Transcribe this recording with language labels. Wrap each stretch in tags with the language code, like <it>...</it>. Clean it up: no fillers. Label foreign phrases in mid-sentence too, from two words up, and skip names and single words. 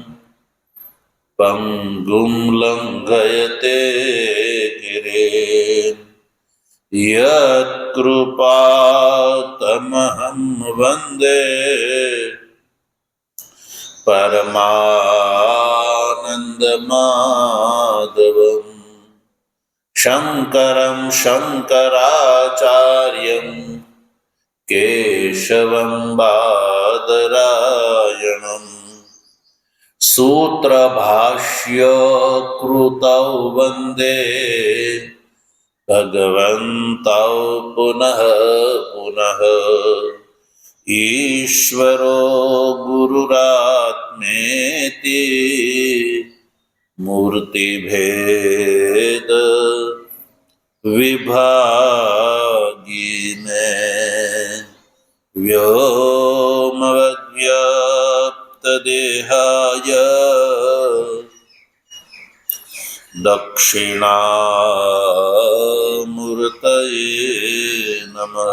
<sa>पंगुं लंघयते गिरिम यत्कृपातमहं वंदे परमानंदमाधवम शंकरं शंकराचार्यं केशवं बादरायणं सूत्रभाष्य कृतौ वन्दे भगवन्तौ पुनः पुनः ईश्वरो गुरुरात्मेति मूर्तिभेद विभागिने व्योमवद्व्याप्तदेहाय दक्षिणामूर्तये नमः।</sa>